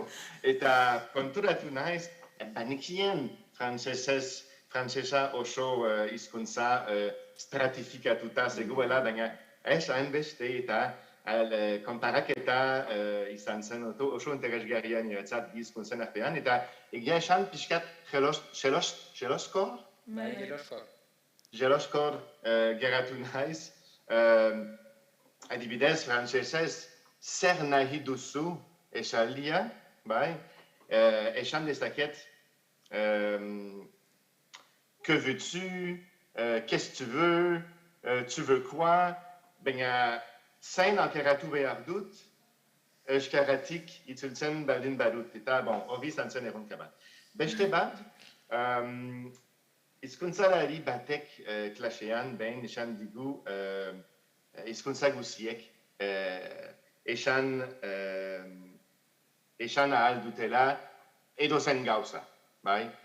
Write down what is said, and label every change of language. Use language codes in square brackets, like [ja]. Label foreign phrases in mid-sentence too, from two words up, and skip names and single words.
[eu] Eta konturatu naiz, banikien frantsesa oso hizkuntza stratifikatuta zegoela, baina ez hainbeste eta konparaketa izan zen oso interesgarria niretzat bi hizkuntzen artean, eta egia esan pixkat jeloskor geratu naiz. Adibidez, frantsesez, zer nahi duzu esaldia, bai? Esan dezaket, [fr] que veux-tu, qu'est-ce que tu veux quoi, [eu] baina zain aukeratu behar dut, euskaratik itzultzen baldin badut, eta hori izan zen erronka bat. Beste bat, hizkuntzalari batek klasean behin esan digu hizkuntza guziek esan ahal dutela edozen gauza, bai?